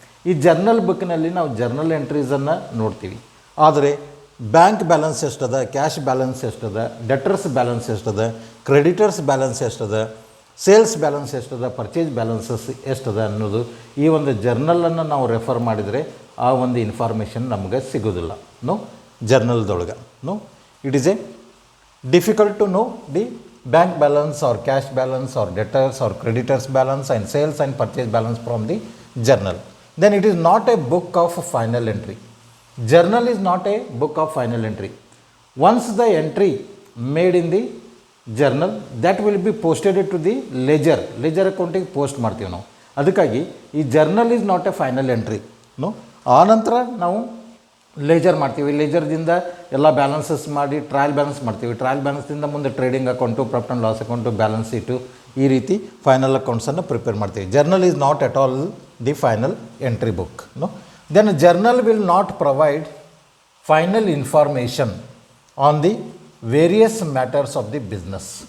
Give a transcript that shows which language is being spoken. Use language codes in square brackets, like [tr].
[kn] ಈ ಜರ್ನಲ್ ಬುಕ್ಕಿನಲ್ಲಿ ನಾವು ಜರ್ನಲ್ ಎಂಟ್ರೀಸನ್ನು ನೋಡ್ತೀವಿ. ಆದರೆ bank balance ಎಷ್ಟದ, cash balance ಎಷ್ಟದ, debtors balance ಎಷ್ಟದ, creditors balance ಎಷ್ಟದ, sales balance ಎಷ್ಟದ, purchase balances ಎಷ್ಟದ ಅನ್ನೋದು ಈ ಒಂದು ಜರ್ನಲನ್ನು ನಾವು ರೆಫರ್ ಮಾಡಿದರೆ ಆ ಒಂದು ಇನ್ಫಾರ್ಮೇಷನ್ ನಮಗೆ ಸಿಗೋದಿಲ್ಲ. [en] No, ಜರ್ನಲ್ದೊಳಗೆ no, it is a difficult to know the bank balance or cash balance or debtors or creditors balance and sales and purchase balance from the journal. Then it is not a book of final entry. Journal is not a book of final entry. Once the entry made in the journal, that will be posted to the ledger accounting post [kn] ಮಾಡ್ತೀವಿ ನಾವು. ಅದಕ್ಕಾಗಿ ಈ journal [en] Is not a final entry. [kn] No, ಆನಂತರ ನಾವು laser ಮಾಡ್ತೀವಿ. ಲೇಜರ್ದಿಂದ ಎಲ್ಲ balances ಮಾಡಿ trial balance ಮಾಡ್ತೀವಿ. ಟ್ರಯಲ್ ಬ್ಯಾಲೆನ್ಸ್ದಿಂದ ಮುಂದೆ trading account, profit and loss account, balance sheet, ಈ ರೀತಿ ಫೈನಲ್ ಅಕೌಂಟ್ಸನ್ನು ಪ್ರಿಪೇರ್ ಮಾಡ್ತೀವಿ. [en] Journal is not at all the final entry book. No, then journal will not provide final information on the various matters of the business.